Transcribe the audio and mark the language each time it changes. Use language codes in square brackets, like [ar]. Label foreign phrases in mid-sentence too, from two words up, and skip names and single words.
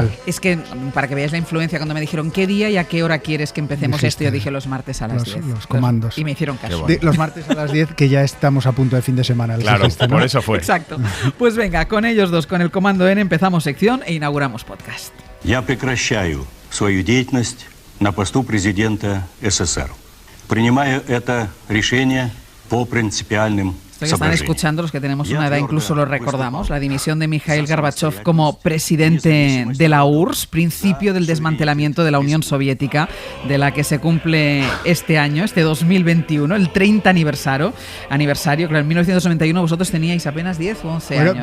[es] Es que, para que veáis la influencia, cuando me dijeron qué día y a qué hora quieres que empecemos esto, yo dije los martes a las 10. Los comandos. Y me hicieron caso. Los martes a las 10, que ya estamos a punto de fin de semana. Claro, dijiste, ¿no? por eso fue. Exacto. Pues venga, con ellos dos, con el Comando N, empezamos sección e inauguramos podcast. [ru] Я прекращаю свою деятельность на посту президента СССР. Принимаю это решение по принципиальным [es] Esto que están escuchando, los que tenemos una edad incluso lo recordamos, la dimisión de Mikhail Gorbachev como presidente de la URSS, principio del desmantelamiento de la Unión Soviética, de la que se cumple este año, este 2021, el 30 aniversario. Claro, en 1991 vosotros teníais apenas 10 o 11 años,